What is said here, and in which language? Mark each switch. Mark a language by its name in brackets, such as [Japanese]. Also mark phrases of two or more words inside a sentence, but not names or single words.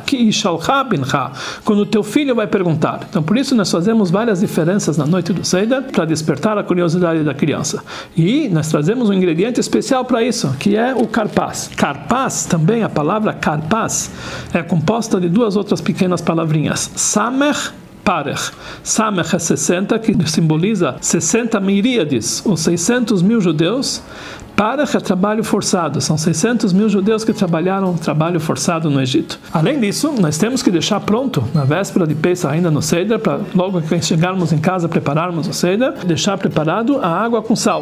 [Hebrew] כי ישאלך בנך, [Portuguese] quando o teu filho vai perguntar. Então, por isso nós fazemos várias diferenças na noite do Seder para despertar a curiosidade da criança. E nós trazemos um ingrediente especial para isso, que é o carpaz. Carpaz, também a palavra carpaz, é composta de 2 outras pequenas palavrinhas. [Hebrew] סמך פרך. [Portuguese] Samech é 60, que simboliza 60 miríades, ou 600 mil judeus. Parech é trabalho forçado, são 600 mil judeus que trabalharam trabalho forçado no Egito. Além disso, nós temos que deixar pronto, na véspera de Pesach, ainda no Seder, para logo que chegarmos em casa, prepararmos o Seder, deixar preparado a água com sal.